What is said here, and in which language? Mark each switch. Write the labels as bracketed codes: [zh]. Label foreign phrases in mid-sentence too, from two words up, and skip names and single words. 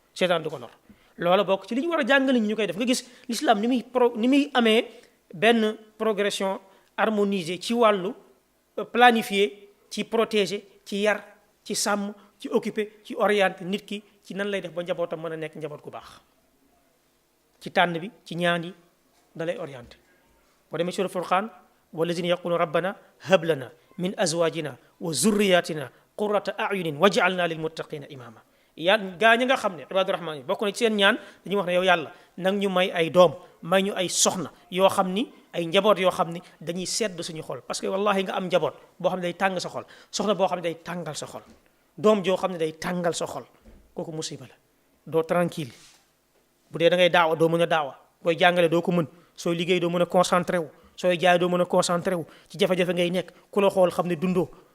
[wo] loola bokk ci li ñu war a jàngale ñu koy def nga gis l'islam ni muy amee benn [fr] progression harmonisée [wo] ci wàllu planifié ci protéger ci yar ci sàmm ci occupé ci orienté nit ki ci nan lay def ba njabootam mën a nekk njaboot gu baax ci tànn bi ci ñaan yi da lay orienté boo demee sura furqaan [ar] والذين يقولون ربنا هب لنا من أزواجنا وذرياتنا قرة أعين واجعلنا للمتقين إماما [wo] gaa ñi nga xam ne ibaadu rahmaan yi bokk na ci seen ñaan dañuy wax ne yow yàlla nag ñu may ay doom may ñu ay soxna yoo xam ni ay njaboot yoo xam ni dañuy sedd suñu xol [fr] parce que [wo] wallahi nga am njaboot boo xam ne day tàng sa xol soxna boo xam ne day tàngal sa xol doom joo xam ne day tàngal sa xol kooku musiba la doo tranquille bu dee da ngay daawa doo mën a daawa booy jàngale doo ko mën sooy liggéey doo mën a concentré wu sooy jaay doo mën a concentré wu ci jafe-jafe ngay nekk ku la xool xam ne dundoo